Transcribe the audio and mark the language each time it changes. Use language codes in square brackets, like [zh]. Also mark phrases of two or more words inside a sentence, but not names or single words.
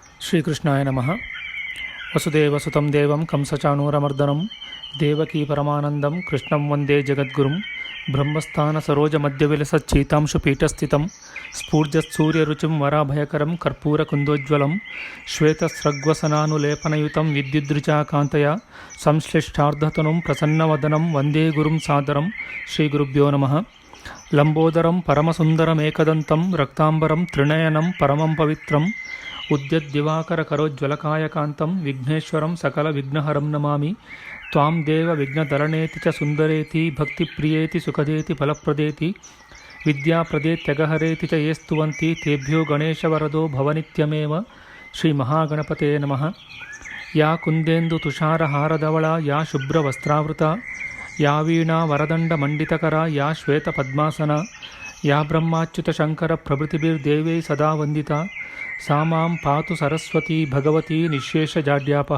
[sa] ಶ್ರೀಕೃಷ್ಣಾಯ ನಮಃ. ವಸುದೇವಸುತಂ ದೇವಂ ಕಂಸಚಾಣೂರಮರ್ದನಂ ದೇವಕೀ ಪರಮಾನಂದಂ ಕೃಷ್ಣಂ ವಂದೇ ಜಗದ್ಗುರುಂ. ಬ್ರಹ್ಮಸ್ಥಾನ ಸರೋಜ ಮಧ್ಯವಿಲಸಚ್ಚೀತಾಂಶು ಪೀಠಸ್ಥಿತಂ ಸ್ಫೂರ್ಜತ್ಸೂರ್ಯರುಚಿಂ ವರಾಭಯಕರಂ ಕರ್ಪೂರಕುಂದೋಜ್ವಲಂ ಶ್ವೇತಸ್ರಗ್ವಸನಾನುಲೇಪನಯುತಂ ವಿದ್ಯುದ್ರುಚಾಕಾಂತಯ ಸಂಶ್ಲಿಷ್ಟಾರ್ಧತನುಂ ಪ್ರಸನ್ನವದನಂ ವಂದೇ ಗುರುಂ ಸಾದರಂ. ಶ್ರೀಗುರುಭ್ಯೋ ನಮಃ. ಲಂಬೋದರಂ ಪರಮಸುಂದರಮೇಕದಂತಂ ರಕ್ತಾಂಬರಂ ತ್ರಿನಯನಂ ಪರಮಂ ಪವಿತ್ರಂ ಉದ್ಯದ್ದಿವಾಕರ ಕರೋಜ್ವಲಕಾಯಕಾಂತಂ ವಿಘ್ನೇಶ್ವರಂ ಸಕಲ ವಿಘ್ನಹರಂ ನಮಾಮಿ. ತ್ವಾಂ ದೇವ ವಿಘ್ನಧರಣೇತಿ ಚ ಸುಂದರೇತಿ ಭಕ್ತಿಪ್ರಿಯೇತಿ ಸುಖದೇತಿ ಫಲಪ್ರದೇತಿ ವಿದ್ಯಾಪ್ರದೇತ್ಯಗಹರೇತಿ ಚ ಯೇ ಸ್ತುವಂತಿ ತೇಭ್ಯೋ ಗಣೇಶವರದೋ ಭವನಿತ್ಯಮೇವ. ಶ್ರೀ ಮಹಾಗಣಪತೆ ನಮಃ. ಯಾ ಕುಂದೇಂದು ತುಷಾರಹಾರಧವಳ ಯಾ ಶುಭ್ರವಸ್ತ್ರಾವೃತ ಯಾ ವೀಣಾ ವರದಂಡ ಮಂಡಿತಕರ ಯಾ ಶ್ವೇತ ಪದ್ಮಾಸನ ಯಾ ಬ್ರಹ್ಮಾಚ್ಯುತ ಶಂಕರ ಪ್ರಭೃತಿಭಿರ್ದೇವೈ ಸದಾ ವಂದಿತಾ ಸಾ ಮಾಂ ಪಾತು ಸರಸ್ವತಿ ಭಗವತಿ ನಿಶೇಷಜಾಡ್ಯಾಪಃ.